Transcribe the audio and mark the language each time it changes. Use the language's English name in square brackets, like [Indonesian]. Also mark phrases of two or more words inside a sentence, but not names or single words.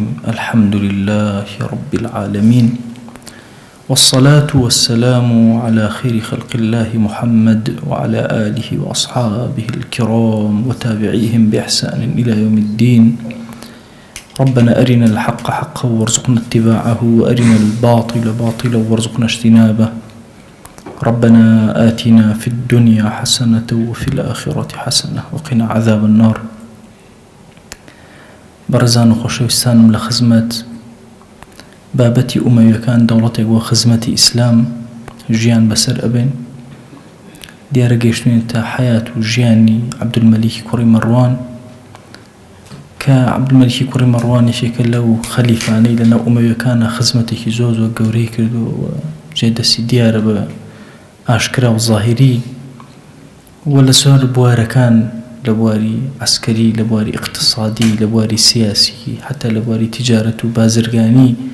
[Arabic] الحمد لله رب العالمين، والصلاة والسلام على خير خلق الله محمد وعلى آله وأصحابه الكرام وتابعيهم بإحسان إلى يوم الدين. ربنا أرنا الحق حقا وارزقنا اتباعه، وأرنا الباطل باطلا وارزقنا اجتنابه. ربنا آتنا في الدنيا حسنة وفي الآخرة حسنة وقنا عذاب النار. [Central Kurdish] بەڕێزان و خۆشەویستانم لە خزمەت بابەتی ئومەویەکان دەوڵەتێک بۆ خزمەتی ئیسلام ژیان بەسەر ئەبێن. دیارە گەیشتوین تا حیات و ژیانی عەبدولمەلیکی کوڕی مەڕوان کە عەبدولمەلیکی کوڕی مەڕوان یەکێکە لەو خەلیفانەی لەناو ئومەویەکانە خزمەتێکی زۆر گەورەی کردو و جێدەستی دیارە بە ئاشکرا و ظاهری و لە سۆر بوارەکان، لە بواری عسکەری، لە بواری اقتصادی، لە بواری سیاسی، حتا لە بواری تیجارەت و بازرگانی،